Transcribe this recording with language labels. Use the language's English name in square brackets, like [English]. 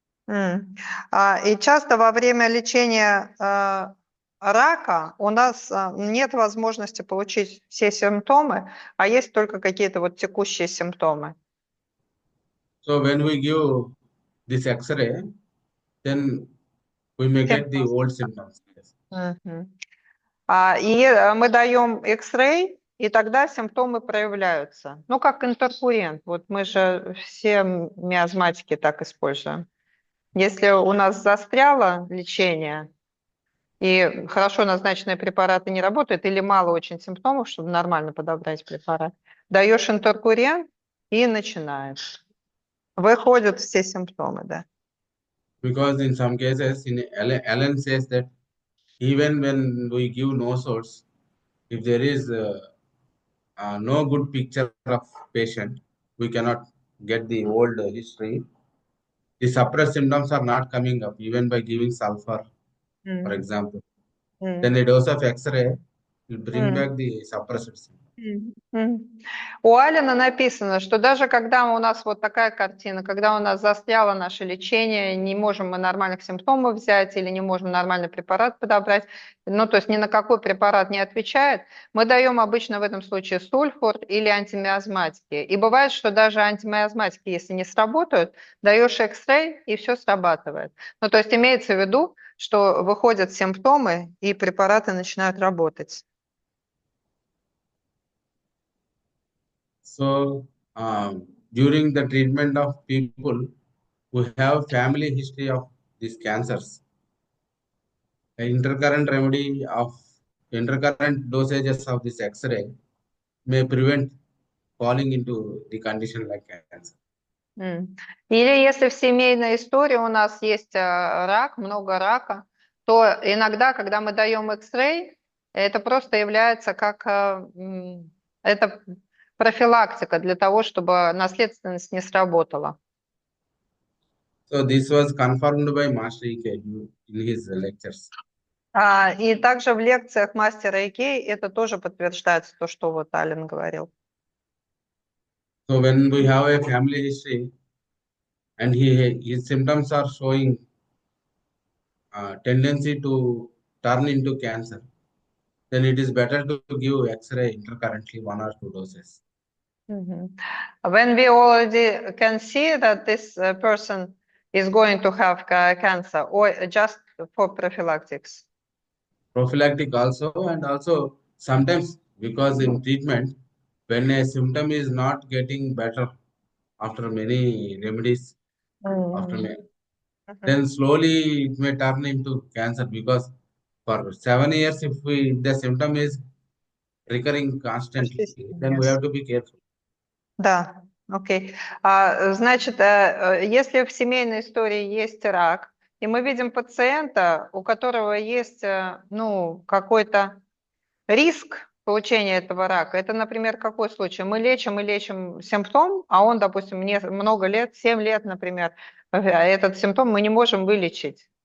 [Russian] И часто во время лечения рака у нас нет возможности получить все симптомы, а есть только какие-то вот текущие симптомы. [English] So when we give this X-ray, then we may get the old symptoms. Yes. Мгм. [Russian] Мы даем X-ray, и тогда симптомы проявляются. Ну, как интеркурент. Вот мы же все миазматики так используем. Если у нас застряло лечение, и хорошо назначенные препараты не работают, или мало очень симптомов, чтобы нормально подобрать препарат, даешь интеркурент и начинаешь. Выходят все симптомы, да. [English] Because in some cases, Allen says that even when we give no source, if there is no good picture of patient, we cannot get the old history. The suppressed symptoms are not coming up even by giving sulfur, for М, example. м, Then a dose of X-ray will bring м. back the suppressed symptoms. Мгм. [Russian] У Алина написано, что даже когда у нас вот такая картина, когда у нас застряло наше лечение, не можем мы нормальных симптомов взять или не можем нормальный препарат подобрать, ну, то есть ни на какой препарат не отвечает, мы даем обычно в этом случае сульфур или антимиазматики. И бывает, что даже антимиазматики, если не сработают, даешь X-ray, и все срабатывает. Ну, то есть имеется в виду, что выходят симптомы, и препараты начинают работать. [English] So during the treatment of people who have family history of these cancers, intercurrent remedy of intercurrent dosages of this X-ray may prevent falling into the condition like cancer. [Russian] Или если в семейной истории у нас есть рак, много рака, то иногда, когда мы даем X-ray, это просто является как это профилактика для того, чтобы наследственность не сработала. [English] So this was confirmed by Master E.K. in his lectures. [Russian] И также в лекциях мастера Икей это тоже подтверждается, то, что вот Ален говорил. [English] So when we have a family history and his symptoms are showing tendency to turn into cancer, then it is better to give X-ray intercurrently 1 or 2 doses. When we already can see that this person is going to have cancer, or just for prophylactics? Prophylactic also, and also sometimes because in treatment, when a symptom is not getting better after many remedies, after Мгм. many, then slowly it may turn into cancer because for 7 years, if the symptom is recurring constantly, [Russian] Почти 7 [English] then we years. have to be careful. [Russian] Да, окей. Значит, если в семейной истории есть рак, и мы видим пациента, у которого есть, ну, какой-то риск получения этого рака, это, например, какой случай? Мы лечим и лечим симптом, а он, допустим, много лет, 7 лет, например, этот симптом мы не можем вылечить.